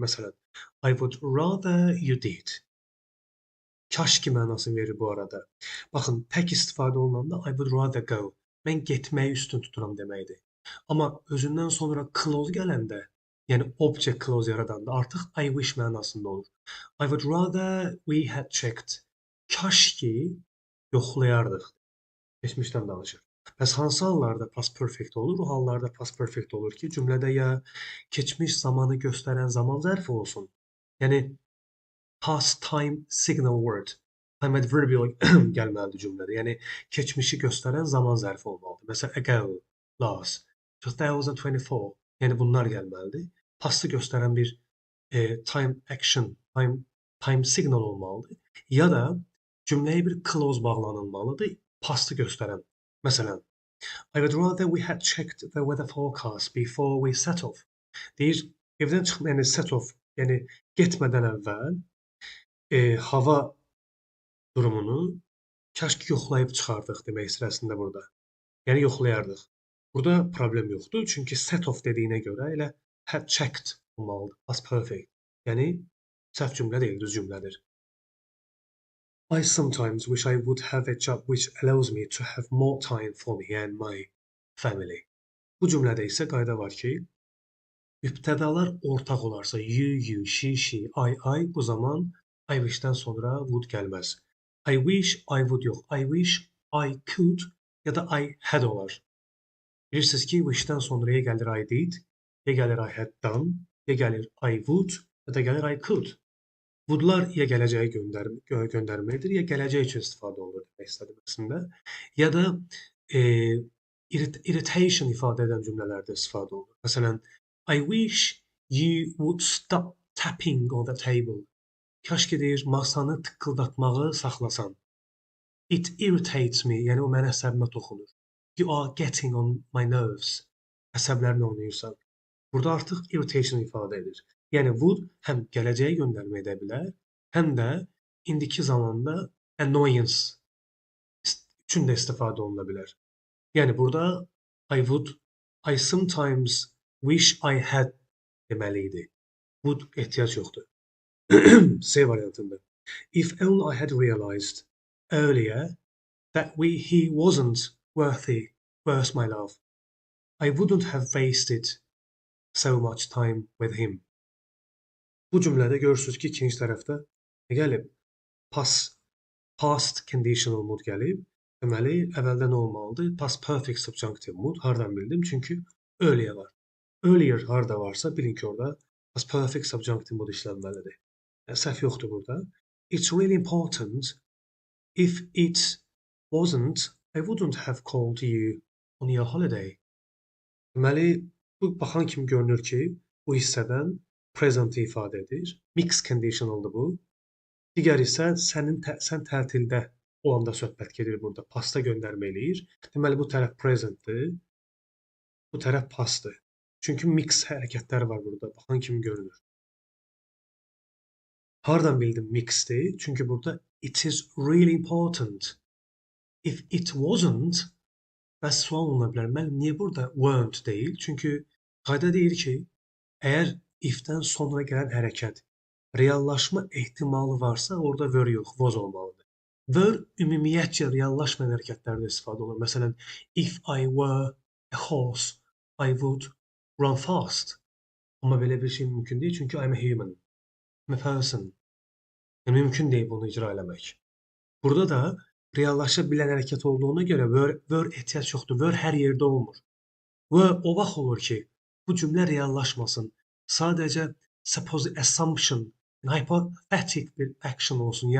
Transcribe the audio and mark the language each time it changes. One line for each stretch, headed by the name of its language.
Azerbaijani: Məsələn,
English: I would rather you did.
Azerbaijani: Kaş ki mənasını verir bu arada. Baxın, tək istifadə olunanda
English: I would rather go.
Azerbaijani: Mən getməyi üstün tuturam deməkdir. Amma özündən sonra clause gələndə, yəni object clause yaradanda artıq
English: I wish
Azerbaijani: mənasında olur.
English: I would rather we had checked.
Azerbaijani: Kaş ki yoxlayardıq. Keçmişdən danışır. Bəs hansı hallarda past perfect olur? O hallarda past perfect olur ki, cümlədə ya keçmiş zamanı göstərən zaman zərfi olsun. Yəni
English: past time signal word. Time adverbial
Azerbaijani: gəlməlidir cümlədə. Yəni keçmişi göstərən zaman zərfi olmalıdır. Məsələn, ago, last, 2024. Yəni bunlar gəlməlidir. Pastı göstərən bir
English: time action, time signal
Azerbaijani: olmalıdır. Ya da cümləyə bir clause bağlanılmalıdır, pastı göstərən. Məsələn,
English: I would rather we had checked the weather forecast before we set off.
Azerbaijani: Deyir, evdən çıxma, yəni set off, yəni getmədən əvvəl hava durumunu kaş ki yoxlayıb çıxardıq demək istəyir burada. Yəni yoxlayardıq. Burada problem yoxdur, çünki set off dediyinə görə elə
English: had checked
Azerbaijani: olmalıdır. Past perfect. Yəni səhv cümlə deyil, düz cümlədir.
English: I sometimes wish I would have a job which allows me to have more time for me and my family.
Azerbaijani: Bu cümlədə isə qayda var ki, mübtədalar ortaq olarsa you, she, I, bu zaman
English: I wish-
Azerbaijani: dən sonra would gəlməz.
English: I wish, I would
Azerbaijani: yox.
English: I wish, I could
Azerbaijani: ya da
English: I had
Azerbaijani: olar. Bilirsiniz ki, wish-dən sonra ya gəlir
English: I did,
Azerbaijani: ya gəlir
English: I had done,
Azerbaijani: ya gəlir
English: I would,
Azerbaijani: ya da gəlir
English: I could.
Azerbaijani: Would-lar ya gələcəyi göndərməkdir, ya gələcək üçün istifadə olunur demək istədim əslində. Ya da irritation ifadə edən cümlələrdə istifadə olunur. Məsələn,
English: I wish you would stop tapping on the table.
Azerbaijani: Kaş ki deyir, masanı tıqqıldatmağı saxlasan.
English: It irritates me,
Azerbaijani: yəni o mənə əsəbimə toxunur.
English: You are getting on my nerves.
Azerbaijani: Əsəblərimlə oynayırsan. Burada artıq irritation ifadə edir. Yəni would həm gələcəyə göndərmə edə bilər, həm də indiki zamanda annoyance üçün də istifadə oluna bilər. Yəni burada
English: I sometimes wish I had
Azerbaijani: deməli idi. Would ehtiyac yoxdur. C variantında.
English: If only I had realized earlier that he wasn't worthy my love, I wouldn't have wasted so much time with him.
Azerbaijani: Bu cümlədə görürsünüz ki, ikinci tərəfdə nə gəlib? Past conditional mood gəlib. Deməli, əvvəldə nə olmalıdır? Past perfect subjunctive mood. Hardan bildim? Çünki earlier var. Earlier harda varsa, bilin ki, orada past perfect subjunctive mood işlənməlidir. Səhv yoxdur burada.
English: It's really important. If it wasn't, I wouldn't have called you on your holiday.
Azerbaijani: Deməli, bu baxan kimi görünür ki, bu hissədən present ifadə edir. Mixed conditionaldır bu. Digər isə sən tətildə olanda söhbət gedir burada. Pasta göndərmə eləyir. Deməli, bu tərəf presentdir. Bu tərəf pastdır. Çünki mix hərəkətlər var burada. Baxan kimi görünür. Hardan bildim mixdir? Çünki burada
English: it is really important. If it wasn't,
Azerbaijani: bəs sual oluna bilər. Niyə burada weren't deyil? Çünki qayda deyir ki, Əgər if-dən sonra gələn hərəkət reallaşma ehtimalı varsa, orada were yox, was olmalıdır. Were ümumiyyətcə reallaşmayan hərəkətlərdə istifadə olunur. Məsələn,
English: if I were a horse, I would run fast.
Azerbaijani: Amma belə bir şey mümkün deyil, çünki
English: I'm a human, I'm a person.
Azerbaijani: Yəni, mümkün deyil bunu icra eləmək. Burada da reallaşa bilən hərəkət olduğuna görə were ehtiyac yoxdur. Were hər yerdə olmur. Were o vaxt olur ki, bu cümlə reallaşmasın. Sadəcə assumption, hypothetic bir action olsun.